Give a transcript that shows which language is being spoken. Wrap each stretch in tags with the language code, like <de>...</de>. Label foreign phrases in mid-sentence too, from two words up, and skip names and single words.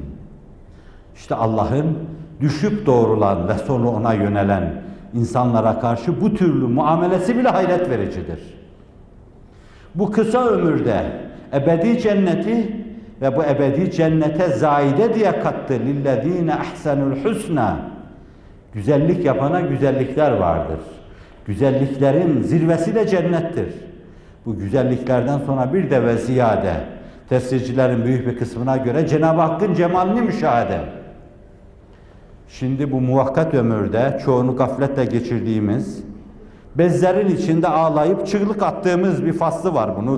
<tr>İşte Allah'ın düşüp doğrulan ve sonra ona yönelen insanlara karşı bu türlü muamelesi bile hayret vericidir. Bu kısa ömürde ebedi cenneti ve bu ebedi cennete zaide diye kattı.</tr> <ar>لِلَّذ۪ينَ اَحْسَنُ الْحُسْنَى.</ar> <tr>Güzellik yapana güzellikler vardır. Güzelliklerin zirvesi de cennettir. Bu güzelliklerden sonra bir de</tr> <ar>وزيادة,</ar> <tr>tefsircilerin büyük bir kısmına göre Cenab-ı Hakk'ın cemalini müşahede. Şimdi bu muvakkat ömürde çoğunu gafletle geçirdiğimiz, bezlerin içinde ağlayıp çığlık attığımız bir faslı var bunu.</tr>